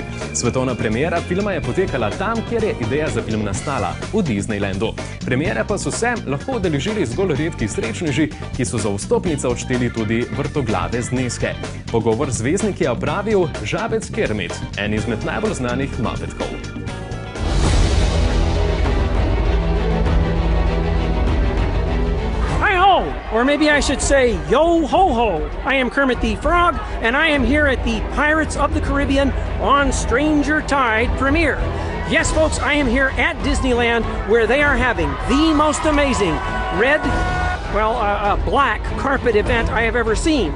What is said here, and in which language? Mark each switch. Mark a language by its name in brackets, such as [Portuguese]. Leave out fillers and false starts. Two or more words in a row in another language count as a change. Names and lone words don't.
[Slovenian] Svetovna premiera filma je potekala tam, kjer je ideja za film nastala, v Disneylandu. Premiere pa so se lahko udeležili zgolj redki srečneži, ki so za vstopnice odšteli tudi vrtoglave zneske. Pogovor z zvezdniki je opravil Žabec Kermit, en izmed najbolj znanih Muppetkov. [English] Or maybe I should say, yo ho ho! I am Kermit the Frog, and I am here at the Pirates of the Caribbean on Stranger Tide premiere. Yes, folks, I am here at Disneyland, where they are having the most amazing black carpet event I have ever seen.